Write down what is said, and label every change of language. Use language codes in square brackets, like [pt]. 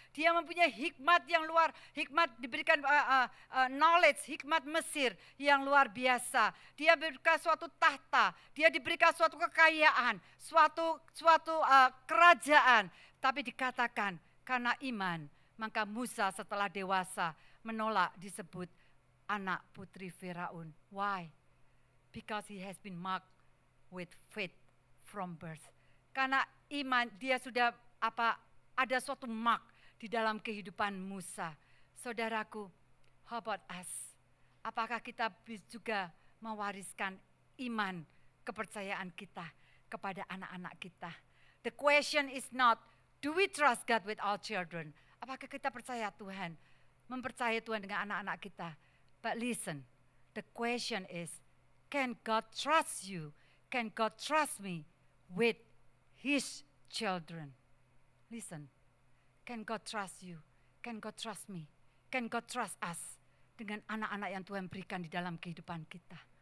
[id] Dia mempunyai hikmat yang hikmat diberikan knowledge, hikmat Mesir yang luar biasa. Dia diberikan suatu tahta, dia diberikan suatu kekayaan, suatu kerajaan. Tapi dikatakan karena iman, maka Musa setelah dewasa menolak disebut anak putri Firaun. [en] Why? Because he has been marked with faith from birth. [id] Karena iman dia sudah ada suatu mark di dalam kehidupan Musa. Saudaraku, [en] how about us? [id] Apakah kita juga mewariskan iman, kepercayaan kita kepada anak-anak kita? [en] The question is not, do we trust God with our children? [id] Apakah kita percaya Tuhan, mempercayai Tuhan dengan anak-anak kita? [en] But listen, the question is, can God trust you? Can God trust me with His children? Listen, can God trust you? Can God trust me? Can God trust us [id] dengan anak-anak yang Tuhan berikan di dalam kehidupan kita?